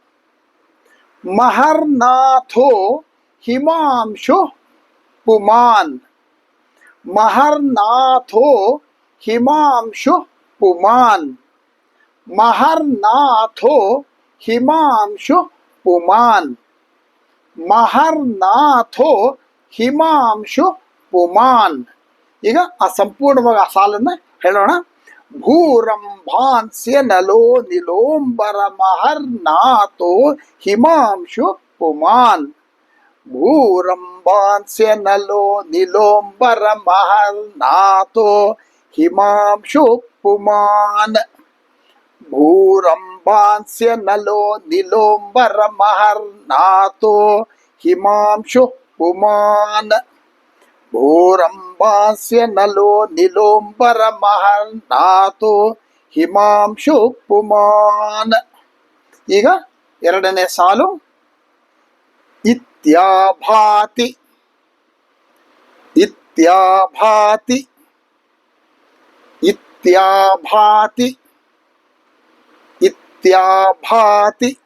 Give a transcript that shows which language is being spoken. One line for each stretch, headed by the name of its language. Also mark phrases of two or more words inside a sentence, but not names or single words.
Sanskrit: ಮಹರ್ನಾಥೋ ಹಿಮಾಂಶು ಪುಮಾನ್ ಮಹರ್ನಾಥೋ ಹಿಮಾಂಶು ಪುಮಾನ್ ಮಹರ್ನಾಥೋ ಹಿಮಾಂಶು ಪುಮಾನ್ ಮಹರ್ನಾಥೋ ಹಿಮಾಂಶು ಪುಮಾನ್.
Kannada: ಈಗ ಆ ಸಂಪೂರ್ಣವಾಗಿ ಆ ಸಾಲನ್ನು ಹೇಳೋಣ.
Sanskrit: ಭೂರಂಭಾಂಸ್ಯ ನಲೋ ನಿಲೋಂಬರ ಮಹರ್ನಾಥೋ ಹಿಮಾಂಶು पुमान् भूरम्भांस्य नलो नीलोम्बरमहर्नाथो हिमांशुः पुमान् भूरम्भांस्य नलो नीलोम्बरमहर्नाथो हिमांशुः पुमान् भूरम्भांस्य नलो नीलोम्बರಮಹರ್ನಾಥೋ ಹಿಮಾಂಶು ಪುಮಾನ್.
Kannada: ಈಗ ಎರಡನೇ ಸಾಲು.
Sanskrit: ಇತ್ಯಾಭಾತಿ ಇತ್ಯಾಭಾತಿ ಇತ್ಯಾಭಾತಿ ಇತ್ಯಾಭಾತಿ